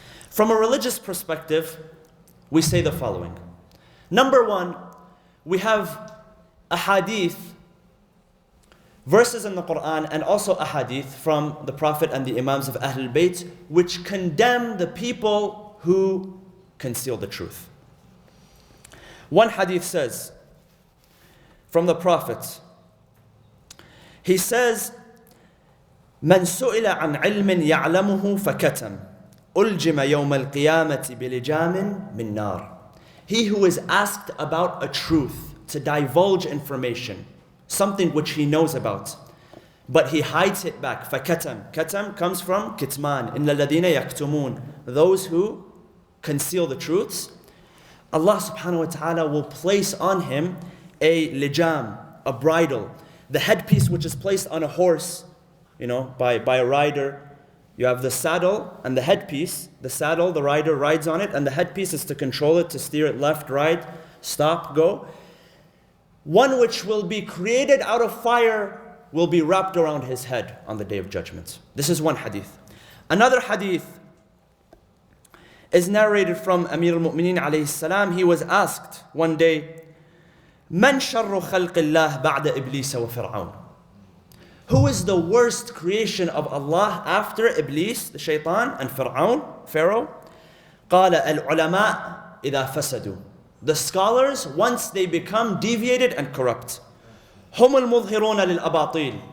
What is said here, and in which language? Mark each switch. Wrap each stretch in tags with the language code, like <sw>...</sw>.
<en>From a religious perspective, we say the following. Number one, we have a hadith, verses in the Quran, and also a hadith from the Prophet and the Imams of Ahlul Bayt, which condemn the people who conceal the truth. One hadith says, from the Prophet, he says,</en> <ar>من سئل عن علم يعلمه فكتم ألجم يوم القيامة بلجام من نار.</ar> <en>He who is asked about a truth, to divulge information, something which he knows about, but he hides it back.</en> <ar>فكتم.</ar> <en>Katam comes from kitman.</en> <ar>إن الذين يكتمون.</ar> <en>Those who conceal the truths. Allah subhanahu wa ta'ala will place on him a lijam, a bridle, the headpiece which is placed on a horse, by a rider. You have the saddle and the headpiece. The saddle, the rider rides on it, and the headpiece is to control it, to steer it left, right, stop, go. One which will be created out of fire will be wrapped around his head on the Day of Judgment. This is one hadith. Another hadith is narrated from Amir al-Mu'mineen alayhi salam. He was asked one day,</en> <ar>من شر خلق الله بعد إبليس وفرعون.</ar> <en>Who is the worst creation of Allah after Iblis, the shaitan, and Pharaoh?</en> <ar>قال العلماء إذا فسدوا.</ar> <en>The scholars, once they become deviated and corrupt.</en> <ar>هم المظهرون للأباطيل.</ar>